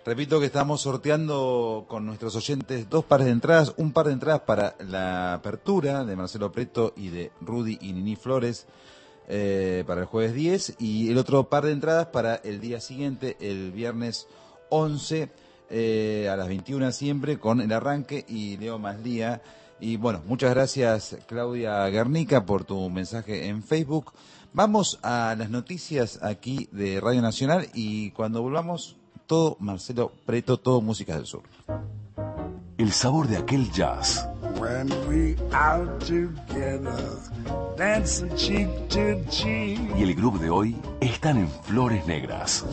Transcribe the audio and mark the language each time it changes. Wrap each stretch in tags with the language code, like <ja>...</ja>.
<es>Repito que estamos sorteando con nuestros oyentes dos pares de entradas, un par de entradas para la apertura de Marcelo Preto y de Rudy y Nini Flores para el jueves 10, y el otro par de entradas para el día siguiente, el viernes 11, a las 21 siempre, con el arranque y Leo Maslía. Y bueno, muchas gracias, Claudia Guernica, por tu mensaje en Facebook. Vamos a las noticias aquí de Radio Nacional, y cuando volvamos, todo Marcelo Preto, todo Música del Sur. El sabor de aquel jazz.</es> <en>When we out together, dancing cheek to cheek.</en> <es>Y el groove de hoy están en Flores Negras.</es>